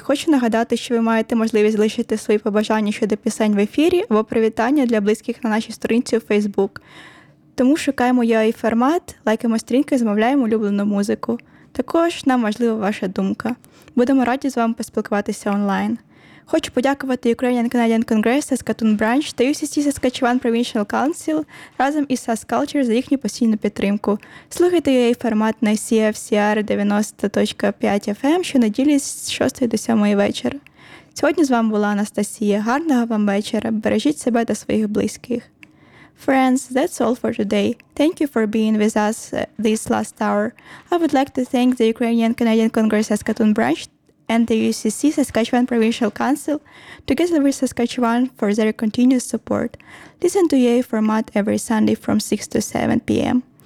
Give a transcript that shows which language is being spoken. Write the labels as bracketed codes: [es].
[uk] Хочу нагадати, що ви маєте можливість залишити свої побажання щодо пісень в ефірі або привітання для близьких на нашій сторінці у Facebook. Тому шукаємо UI-формат, лайкаємо стрінки, замовляємо улюблену музику. Також нам важлива ваша думка. Будемо раді з вами поспілкуватися онлайн. Хочу подякувати Ukrainian Canadian Congress, Saskatoon Branch та UCC Saskatchewan Provincial Council разом із SAS Culture за їхню постійну підтримку. Слухайте UA-формат на CFCR 90.5 FM щонеділі з 6 до 7 вечора. Сьогодні з вами була Анастасія. Гарного вам вечора. Бережіть себе та своїх близьких. [en] Friends, that's all for today. Thank you for being with us this last hour. I would like to thank the Ukrainian Canadian Congress Saskatoon Branch and the UCC Saskatchewan Provincial Council, together with Saskatchewan, for their continuous support. Listen to UA format every Sunday from 6 to 7 p.m.